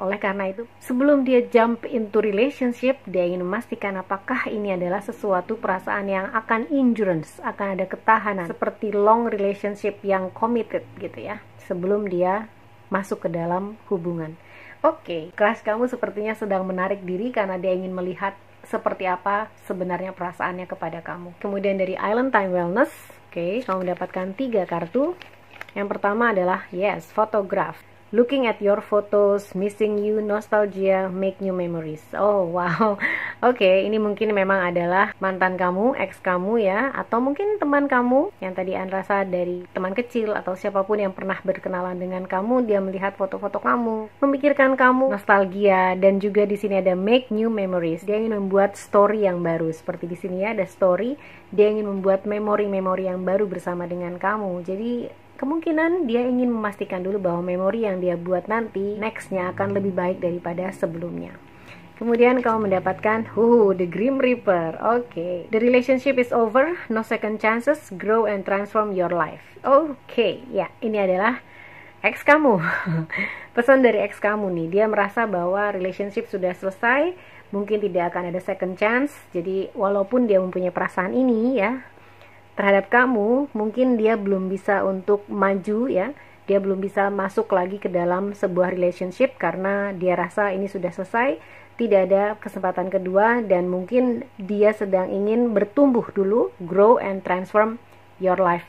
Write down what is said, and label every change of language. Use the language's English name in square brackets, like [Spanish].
[Indonesian] Oleh karena itu, sebelum dia [English] jump into relationship, [Indonesian] dia ingin memastikan apakah ini adalah sesuatu perasaan yang akan endurance, akan ada ketahanan seperti long relationship yang committed gitu ya, sebelum dia masuk ke dalam hubungan. Oke, kelas kamu sepertinya sedang menarik diri karena dia ingin melihat seperti apa sebenarnya perasaannya kepada kamu. Kemudian dari Island Time Wellness, oke, kamu mendapatkan 3 kartu. Yang pertama adalah yes, photograph. [English] Looking at your photos, missing you, nostalgia, make new memories. [Indonesian] Oh wow, oke, ini mungkin memang adalah mantan kamu, ex kamu ya, atau mungkin teman kamu yang tadi rasa dari teman kecil atau siapapun yang pernah berkenalan dengan kamu. Dia melihat foto-foto kamu, memikirkan kamu, nostalgia, dan juga di sini ada [English] make new memories. [Indonesian] Dia ingin membuat story yang baru, seperti di sini ya ada story. Dia ingin membuat memori-memori yang baru bersama dengan kamu. Jadi kemungkinan dia ingin memastikan dulu bahwa memori yang dia buat nanti nextnya akan lebih baik daripada sebelumnya. Kemudian kamu mendapatkan The Grim Reaper. [English] Oke, the relationship is over, no second chances, grow and transform your life. [Indonesian] Oke, ya, ini adalah ex kamu. Pesan dari ex kamu nih, dia merasa bahwa relationship sudah selesai, mungkin tidak akan ada second chance. Jadi walaupun dia mempunyai perasaan ini ya terhadap kamu, mungkin dia belum bisa untuk maju ya, dia belum bisa masuk lagi ke dalam sebuah relationship karena dia rasa ini sudah selesai, tidak ada kesempatan kedua, dan mungkin dia sedang ingin bertumbuh dulu, [English] grow and transform your life.